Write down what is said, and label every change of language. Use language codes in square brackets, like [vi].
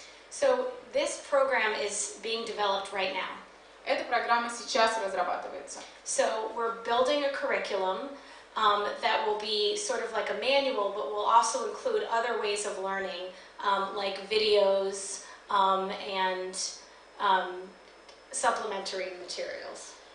[en] So this program is being developed right now. [ru] Эта программа сейчас разрабатывается. [en] So we're building a curriculum that will be sort of like a manual, but will also include other ways of learning, like videos and supplementary materials.